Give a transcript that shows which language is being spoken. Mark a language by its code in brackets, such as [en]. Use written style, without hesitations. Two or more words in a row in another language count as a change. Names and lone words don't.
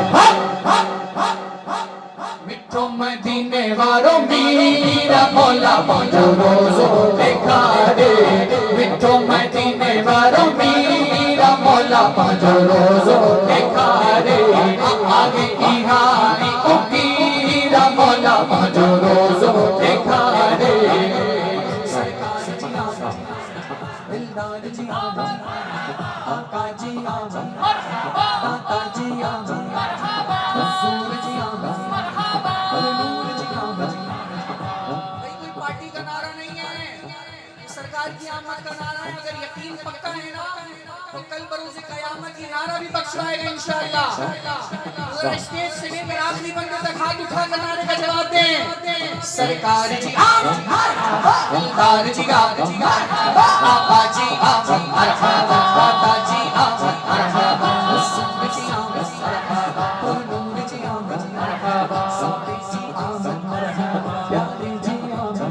[sd] मिठो मदीने वालों मीरा मौला पांचो रोजो देखा रे। मिठो मदीने वालों मीरा मौला पांचो रोजो देखा रे। आगे की हारी उकीरा मौला पांचो रोजो देखा रे। सरकार जी आमद, दिलदार जी आमद, आका जी आमद, दाता जी आमद, हुजूर जी आमद, नूर जी आमद। [hi] भाई कोई पार्टी का नारा नहीं है, सरकार की आमद का नारा है। अगर यकीन पक्का है ना तो कल बरोज़े क़यामत ये नारा भी बख्शवाएगा इंशाअल्लाह। पूरा स्टेज से लेकर आखिरी बंदे तक हाथ उठाकर नारे का जवाब दें। [sd] सरकार जी आमद, दिलदार जी आमद, आका जी आमद, मरहबा दाता जी आमद, मरहबा हुस्न जी आमद, मरहबा नूर जी आमद, मरहबा सौदे जी आमद, मरहबा प्यारे जी आमद।